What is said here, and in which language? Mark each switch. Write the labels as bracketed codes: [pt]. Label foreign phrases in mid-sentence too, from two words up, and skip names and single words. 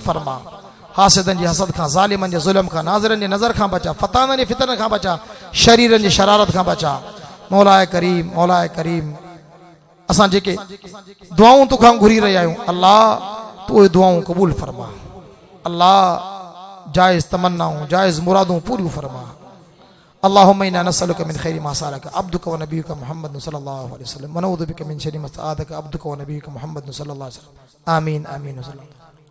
[sd] फरमा हासिदनि जी हसद खां ज़ालिमनि जे ज़ुल्म खां नाज़रनि जे नज़र खां बचा फताननि जे फितन खां बचा शरीरनि जी शरारत खां बचा मौलाए करीम असां जेके दुआऊं तोखां घुरी रहिया आहियूं अल्लाह तू उहे दुआऊं क़बूल फरमा अल्लाह जायज़ तमन्नाऊं जायज़ मुरादूं पूरियूं फरमा [ar] اللهم إنا نسألك من خير ما سألك عبدك ونبيك محمد صلى الله عليه وسلم ونعوذ بك من شر ما استعاذك عبدك ونبيك محمد صلى الله عليه وسلم آمين آمين.